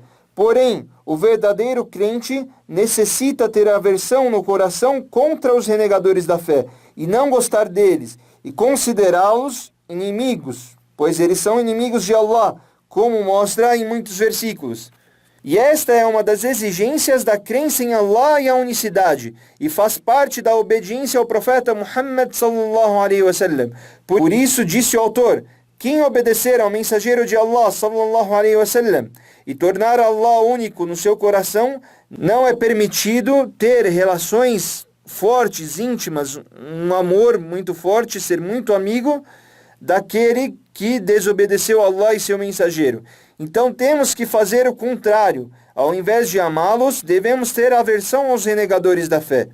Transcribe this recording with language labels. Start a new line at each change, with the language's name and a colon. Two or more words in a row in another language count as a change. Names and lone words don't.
Portuguese: Porém, o verdadeiro crente necessita ter aversão no coração contra os renegadores da fé e não gostar deles e considerá-los inimigos, pois eles são inimigos de Allah, como mostra em muitos versículos. E esta é uma das exigências da crença em Allah e a unicidade, e faz parte da obediência ao profeta Muhammad
Arabic: صلى الله عليه وسلم.
Portuguese: Por isso disse o autor: quem obedecer ao mensageiro de Allah
Arabic: صلى الله عليه وسلم
Portuguese: e tornar Allah único no seu coração, não é permitido ter relações fortes, íntimas, um amor muito forte, ser muito amigo daquele que desobedeceu a Allah e seu mensageiro. Então temos que fazer o contrário. Ao invés de amá-los, devemos ter aversão aos renegadores da fé.